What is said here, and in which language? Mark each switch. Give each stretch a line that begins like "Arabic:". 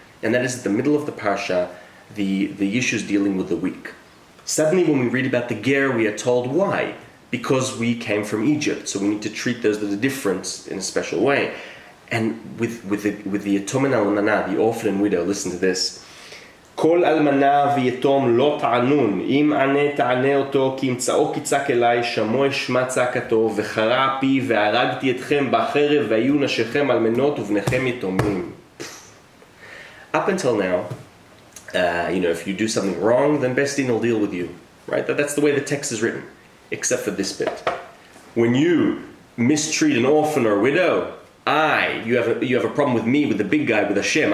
English: And that is at the middle of the parsha, the issues dealing with the weak. Suddenly when we read about the ger, we are told why. Because we came from Egypt, so we need to treat those that are different in a special way. And with the Yatom and Almana, the orphan and widow, listen to this.
Hebrew: כל אלמנה ויתום לא תענון, אם ענה תענה אותו, כי ימצאו כי צעק אליי, שמוע שמע צעקתו, וחרה פי, והרגתי אתכם בחרב, והיו נשיכם אלמנות ובניכם יתומים.
English: Up until now, if you do something wrong, then Beis Din will deal with you, right? That's the way the text is written, except for this bit. When you mistreat an orphan or widow, you have a problem with me, with the big guy, with Hashem.